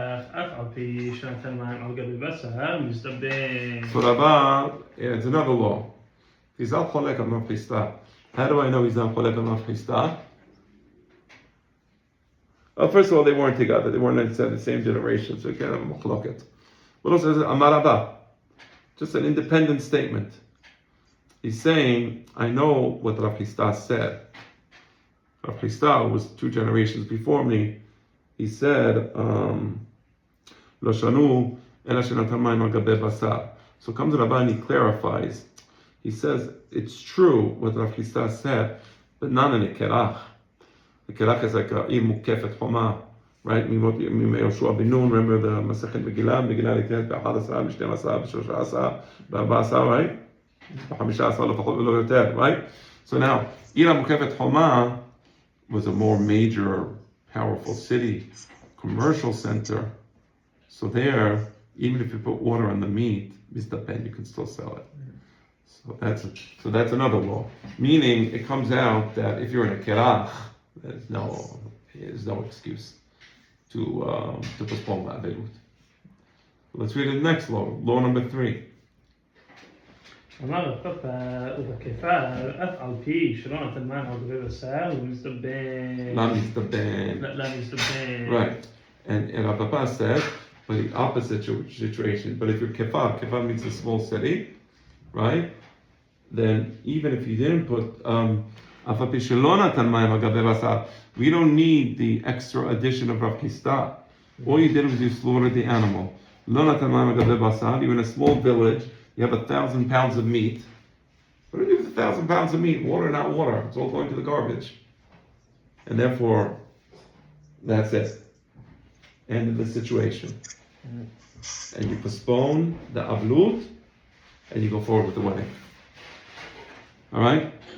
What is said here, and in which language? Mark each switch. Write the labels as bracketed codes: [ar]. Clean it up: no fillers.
[he] אף על פי שנתן מים על גבי בשר, מסתבן. [en] So Rava, it's another law. He's not cholek on Rav Chisda. How do I know he's not cholek on Rav Chisda? Well, first of all, they weren't together. They weren't in the same generation, so you can't have a machloket. But also, Amar Rava, just an independent statement. He's saying, I know what Rav Chisda said. Rav Chisda was 2 generations before me. He said, Lo shanu ela shenatan mayim al gabei basar. So comes Rabbi and he clarifies. He says, it's true what Rav Chisda said, but not in a kerach. The kerach is like a mukefet choma, right? Yoshua ben Nun, remember the Masechet Megillah? [he] Megillah nitnet ב-11, ב-12, ב-13, ב-14, right? ב-15 לפחות ולא יותר, right? [en] So now, עיר המוקפת חומה was a more major, powerful city, commercial center. So there, even if you put water on the meat, mistapen, you can still sell it. So that's another law. Meaning, it comes out that if you're in a kerach, there's no excuse to postpone the averut. Let's read the next law. Law number 3. [he] אמר רב פאפא, ובכפר, אף על פי שלא נתן מים על גבי בשר, הוא מסתבן. לא מסתבן. [en] Right. And Rav Papa said, but the opposite situation. But if you're kefar means a small city, right? Then even if you didn't put [he] אף על פי שלא נתן מים על גבי בשר, [en] we don't need the extra addition of Rav Chisda. All you did was you slaughtered the animal. [he] לא נתן מים על גבי בשר, [en] you're in a small village. You have 1,000 pounds of meat. What do you do with 1,000 pounds of meat? Water, not water. It's all going to the garbage. And therefore, that's it. End of the situation. And you postpone the avlut, and you go forward with the wedding. All right?